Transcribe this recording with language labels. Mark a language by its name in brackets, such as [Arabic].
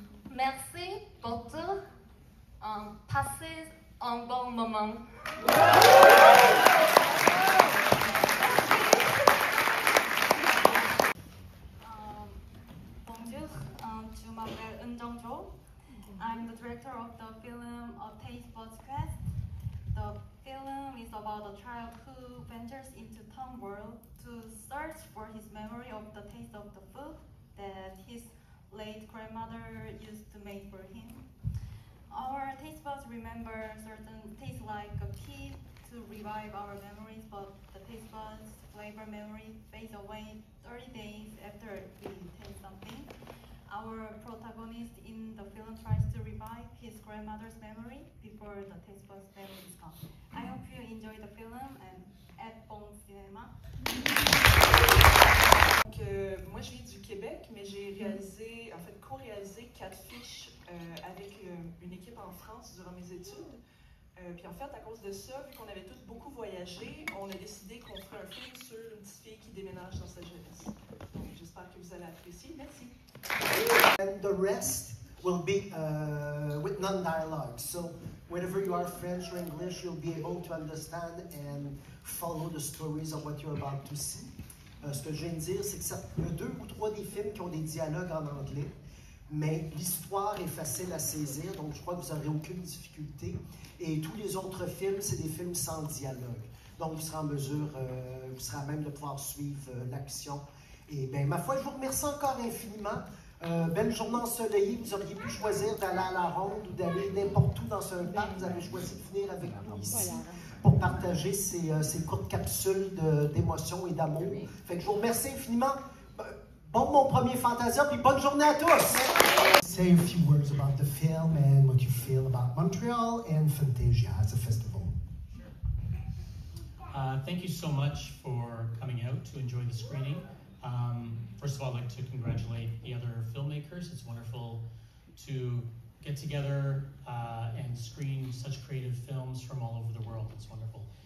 [French] Merci pour tout. Passez un bon moment. Bonjour, je m'appelle Eun Jung-jo. [English] I'm the director of the film A Taste Buds Quest. The film is about a child who ventures into town world to search for his memory of the taste of the food that his late grandmother used to make for him. Our taste buds remember certain tastes like a kid to revive our memories, but the taste buds flavor memory fades away 30 days after we taste something. Our protagonist in the film tries to revive his grandmother's memory before the taste buds memory is gone. I hope you enjoy the film and at [French] Bon Cinéma. Donc, moi, je viens du Québec, mais j'ai réalisé, en fait, co-réalisé 4 fiches avec une équipe en France durant mes études. Puis en fait, à cause de ça, vu qu'on avait tous beaucoup voyagé, on a décidé qu'on ferait un film sur une petite fille qui déménage dans sa jeunesse. Donc, j'espère que vous allez apprécier. Merci. [English] And the rest will be with non-dialogue. So whenever you are French or English, you'll be able to understand and follow the stories of what you're about to see. [French] Ce que je viens de dire, c'est qu'il y a 2 ou 3 des films qui ont des dialogues en anglais, mais l'histoire est facile à saisir, donc je crois que vous n'aurez aucune difficulté. Et tous les autres films, c'est des films sans dialogue. Donc vous serez en mesure, vous serez à même de pouvoir suivre l'action. Et bien, ma foi, je vous remercie encore infiniment. Belle journée ensoleillée, vous auriez pu choisir d'aller à la ronde ou d'aller n'importe où dans un parc. Vous avez choisi de venir avec nous ici pour partager ces courtes capsules d'émotions et d'amour. Fait que je vous remercie infiniment. Bon, mon premier Fantasia, puis bonne journée à tous! [English] Say a few words about the film and what you feel about Montreal and Fantasia as a festival. Thank you so much for coming out to enjoy the screening. First of all, I'd like to congratulate the other filmmakers. It's wonderful to get together and screen such creative films from all over the world. It's wonderful.